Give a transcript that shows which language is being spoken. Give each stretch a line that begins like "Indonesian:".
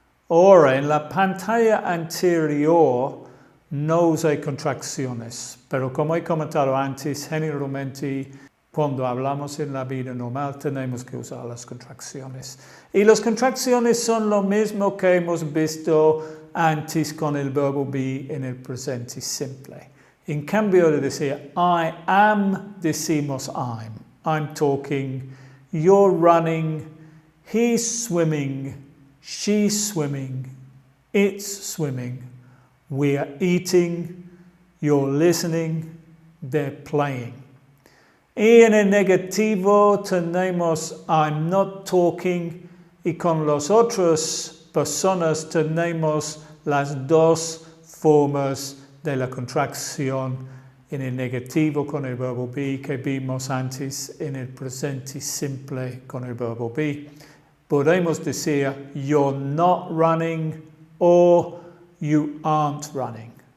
Spanish: Ahora, en la pantalla anterior no usé contracciones, pero como he comentado antes, generalmente cuando hablamos en la vida normal tenemos que usar las contracciones. Y las contracciones son lo mismo que hemos visto antes con el verbo be en el presente simple. En cambio de decir I am, decimos I'm.
English: I'm talking, you're running, he's swimming, she's swimming, it's swimming, we're eating, you're listening, they're playing.
Spanish: Y en el negativo tenemos
English: I'm not talking
Spanish: y con las otras personas tenemos las dos formas de la contracción en el negativo con el verbo be que vimos antes en el presente simple con el verbo be. Podemos decir
English: you're not running or you aren't running.